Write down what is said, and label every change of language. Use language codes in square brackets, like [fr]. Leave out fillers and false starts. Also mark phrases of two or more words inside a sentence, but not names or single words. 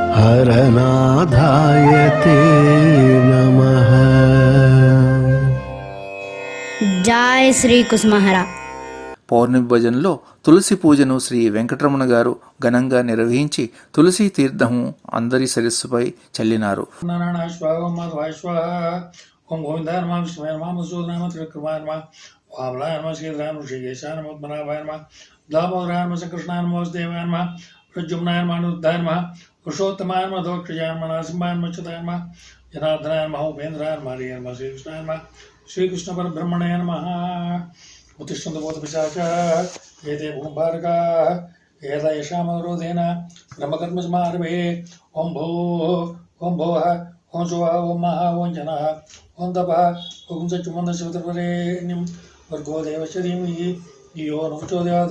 [sa] हरनाथायते नमः। जय श्री कुसुमहरा। [te] పౌర్ణమి భజనలో తులసి పూజను శ్రీ వెంకటరమణ గారు ఘనంగా నిర్వహించి తులసి తీర్థము అందరి శిరస్సుపై చల్లినారు. [sa] ఓం గోవిందాయ నమః విష్ణువాయ నమః మధుసూదనాయ నమః త్రివిక్రమాయ నమః వామనాయ నమః శ్రీధరాయ నమః శ్రీకేశాయ నమః పద్మనాభాయ నమః దామోదరాయ నమః సంకృష్ణాయ నమః వాసుదేవాయ నమః ప్రద్యుమ్నాయ నమః అనిరుద్ధాయ నమః పురుషోత్తమాయ నమః దోక్షజాయ నమః నరసింహాయ నమః అచ్యుతాయ నమః జనార్దనాయ నమః ఉపేంద్రాయ నమః హరియ నమః శ్రీకృష్ణాయ నమః శ్రీకృష్ణ పరబ్రహ్మణే నమః. उत्तिष्ठन्तु भूतपिशाचा एते भूभारकाः एता येषामवरोधेन ब्रह्मकर्मसमारभे. ॐ भूः ॐ भुवः ॐ सुवः ॐ महः ॐ जनः ॐ तपः ॐ सच्चिमन्दशिवतर्वरेण्यं भर्गो देवस्य धीमहि धियो न प्रचोदयात्.